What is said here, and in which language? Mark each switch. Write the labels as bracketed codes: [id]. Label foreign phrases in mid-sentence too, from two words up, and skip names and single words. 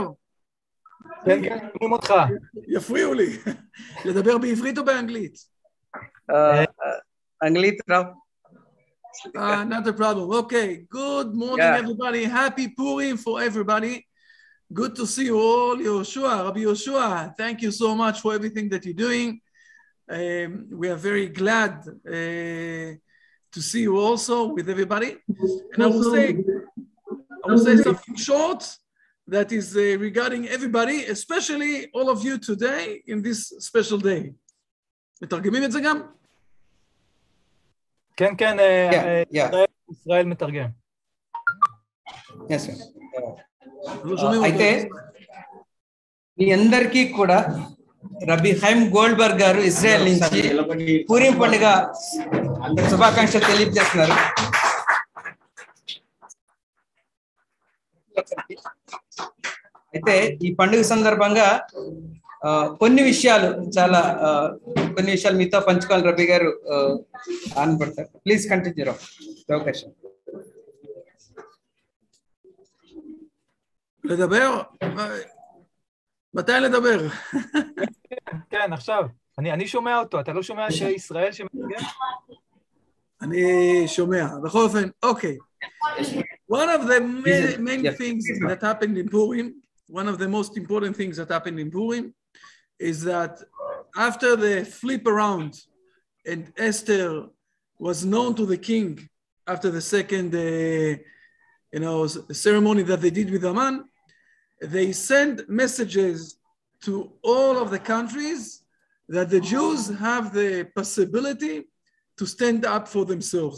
[he] כן, כן, שומעים אותך. יפריעו לי. לדבר בעברית או באנגלית? אנגלית, רב. [en] Not a problem. Okay. Good morning, everybody. Happy Purim for everybody. Good to see you all. Yoshua, Rabbi Yoshua, thank you so much for everything that you're doing. We are very glad to see you also with everybody. And I will say something short that is regarding everybody, especially all of you today in this special day. [he] מתרגמים את זה גם? כן, כן, ישראל מתרגם. [te] అయితే మీ అందరికీ కూడా రబీ హైమ్ గోల్డ్బర్గ్ గారు ఇజ్రాయెల్ నుంచి పూరిం పండుగ శుభాకాంక్షలు తెలియజేస్తున్నారు. అయితే ఈ పండుగ సందర్భంగా కొన్ని విషయాలు మీతో పంచుకోవాలి. రబీ గారు ఆనందపడతారు. [en] please continue [te] అవకాశం. [he] לדבר? מתי לדבר? כן, עכשיו. אני שומע אותו, אתה לא שומע שישראל שמתרגם? אני שומע. בכל אופן, אוקיי. [en] One of the main things that happened in Purim, one of the most important things that happened in Purim, is that after the flip around and Esther was known to the king after the second ceremony that they did with Haman, they sent messages to all of the countries that the Jews have the possibility to stand up for themselves.